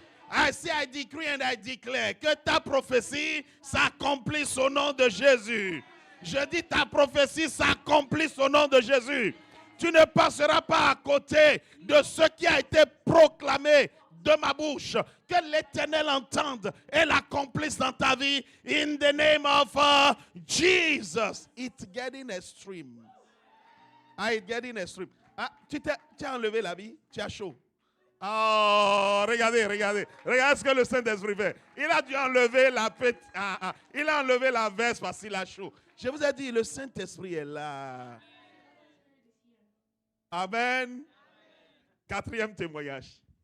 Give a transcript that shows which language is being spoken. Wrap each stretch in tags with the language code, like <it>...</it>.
<en>I say I decree and I declare</en> <fr>que ta prophétie s'accomplisse au nom de Jésus. Je dis ta prophétie s'accomplisse au nom de Jésus. Tu ne passeras pas à côté de ce qui a été proclamé de ma bouche. Que l'Éternel entende et l'accomplisse dans ta vie.</fr> <en>In the name of Jesus. It's getting extreme. Ah, it's getting extreme.</en> <fr>Ah, tu as enlevé l'habit, tu as chaud. Oh, regardez, regardez. Regardez ce que le Saint-Esprit fait. Il a dû enlever il a enlevé la veste parce qu'il a chaud. Je vous ai dit, le Saint-Esprit est là. Amen. Quatrième témoignage.</fr>